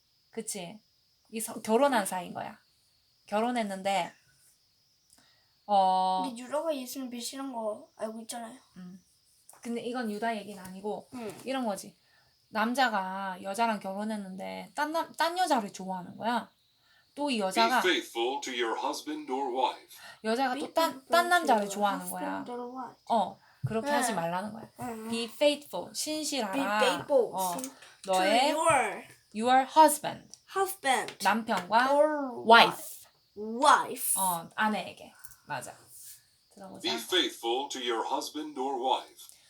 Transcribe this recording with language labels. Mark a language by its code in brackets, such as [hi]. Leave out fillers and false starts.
[ko] 그치? 결혼한 사이인 거야. 결혼했는데 우리 유다가 예수를 배신한 거 알고 있잖아요. 근데 이건 유다 얘기는 아니고 이런 거지. 남자가 여자랑 결혼했는데 딴 여자를 좋아하는 거야. 또 이 여자가 [en] Be faithful to your husband or wife. [ko] 여자가 또 딴 남자를 좋아하는 거야. 그렇게 네. 하지 말라는 거야. [en] Be faithful, [ko] 신실하라. [en] Be faithful [ko] 너의 [en] to your husband, husband [ko] 남편과 [en] or wife, [ko] 아내에게. 맞아. 들어보자. [en] Be faithful to your husband or wife.